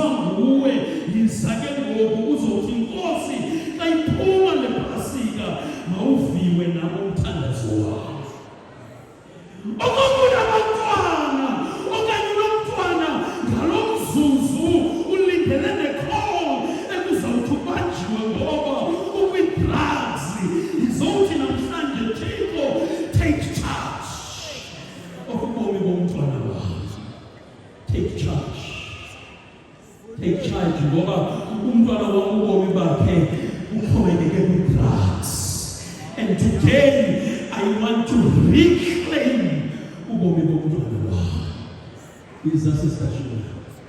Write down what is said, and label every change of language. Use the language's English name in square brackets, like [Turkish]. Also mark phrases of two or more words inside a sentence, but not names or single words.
[Xhosa] nguwe yiza ke ngoku uzothi inkosi xa iphuma le pasika mawuviwe nabo umthandazo wakho okokuba abantwana okanye nomntwana ngalo mzuzu ulindele necall ekuzawuthi ubanjiwe ngoba ukwi-drugs izowuthi namhlanje Thixo [English] take charge of [Xhosa] ubomi bomntwana wakho take charge ngoba umntwana wam ubomi bakhe uxhomekeke kwi-drugs [English] and today I want to reclaim [Xhosa] ubomi bomntwana wakho. [English] Is that sister?